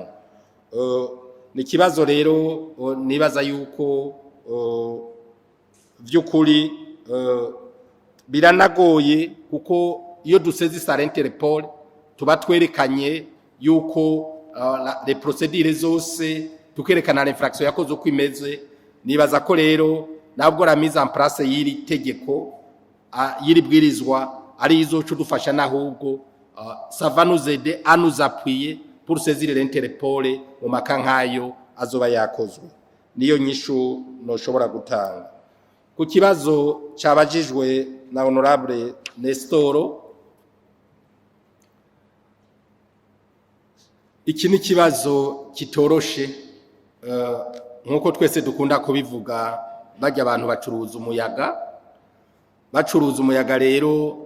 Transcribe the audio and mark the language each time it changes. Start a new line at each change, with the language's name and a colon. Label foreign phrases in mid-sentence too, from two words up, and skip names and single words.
Rundi: Ni kibazo rero nibaza yuko vyukuri biranagoye, kuko iyo duseze sara Interpol tuba twerekanye yuko
French: les procédures
Rundi: zose tukerekana l'infraction yakoze uko imeze. Nibaza ko rero nabwo
French: la mise en place
Rundi: y'iri tegeko y'iri bwirizwa ari izocu dufasha, nahubwo
French: ça va nous aider à nous appuyer pour saisir l'Interpol
Rundi: mu makankayo azoba yakozwe. Niyo nyishu noshobora gutanga ku kibazo cyabajijwe na Honorable Nestoro. Iki ni kibazo kitoroshe, nkuko twese dukunda kubivuga, bajya abantu bacuruza umuyaga rero